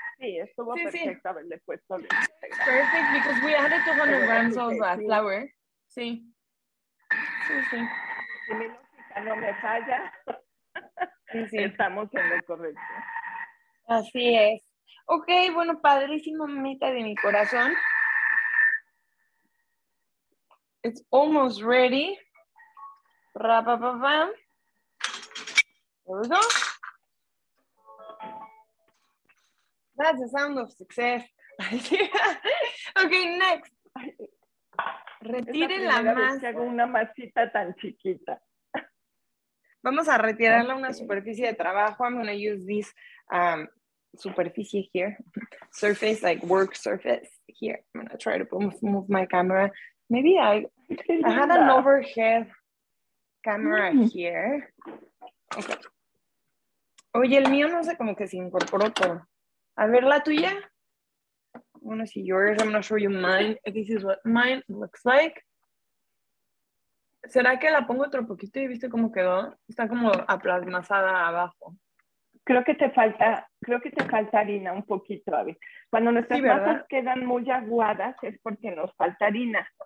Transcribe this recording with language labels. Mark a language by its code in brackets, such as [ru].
[es] Sí, estuvo perfecto haberle puesto los 11 gramos. [en] Perfect, because we added 200 grams of [es] sí. flour. Sí. Sí, sí. Si mi lógica no me falla, Sí. estamos en lo correcto. Así es. Ok, bueno, padrísimo, mamita de mi corazón. [en] It's almost ready. Ra-pa-pa-pam. There we go. That's the sound of success. [es] Okay, next. Retire la masa. Que hago una masita tan chiquita. Vamos a retirarla a una superficie de trabajo. [en] I'm going to use this superficie here. Surface, like work surface here. I'm going to try to move my camera. Maybe I had an overhead camera here. Okay. [es] Oye, el mío no sé, como que se incorporó todo. A ver, la tuya. [en] I want to see yours. I'm going to show you mine. This is what mine looks like. [es] ¿Será que la pongo otro poquito y viste cómo quedó? Está como aplasmazada abajo. Creo que te falta harina un poquito, Abby. Cuando nuestras masas quedan muy aguadas es porque nos falta harina.